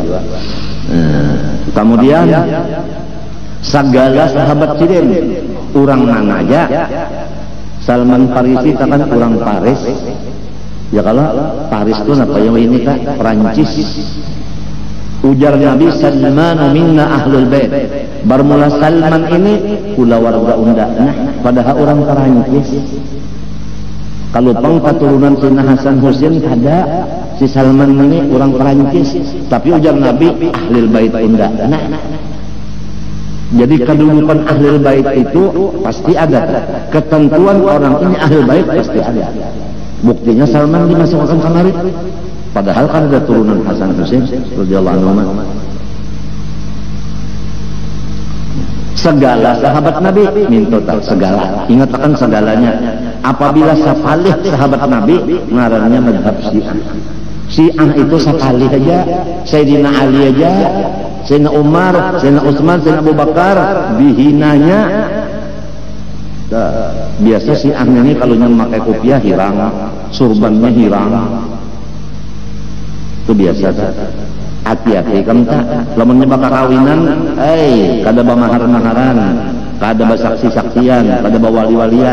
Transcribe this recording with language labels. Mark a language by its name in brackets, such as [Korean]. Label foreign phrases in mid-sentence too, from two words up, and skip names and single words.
[Banjar] Kemudian segala sahabat sidin, orang mana aja. Salman Farisi kan orang Paris. Ya kalau Paris itu apa yang ini kak? Perancis. Ujar Nabi, [Arabic] سلمان منا أهل البيت. [Banjar] Bermula Salman ini pula warga unda. Nah, padahal orang Perancis. Kalau pang keturunan Sina Hasan Husain ada, si Salman ini orang Perancis. Tapi ujar Nabi [Arabic] أهل البيت [Banjar] unda. Nah, jadi kedudukan [Arabic] أهل البيت [Banjar] itu pasti ada. Ketentuan orang ini [Arabic] أهل البيت [Banjar] pasti ada. Buktinya Salman dimasukkan kamari, padahal kan ada turunan Hasan Husain [Arabic] رضي الله عنه. [Banjar] Segala sahabat Nabi min total segala, ingatkan segalanya. Apabila sapalih sahabat Nabi, ngarannya mazhab Syiah. Syiah itu sapalih aja, Sayyidina Ali aja, Sayyidina Umar, Sayyidina Utsman, Sayyidina Abu Bakar dihinanya. Biasa si ini kalau yang pakai kopiah hirang, surbannya hirang, itu biasa. Hati-hati kamu tak, lamunnya bakal kawinan, kada bamahar-maharan, kada basaksi-saksian, kada bawali-walian.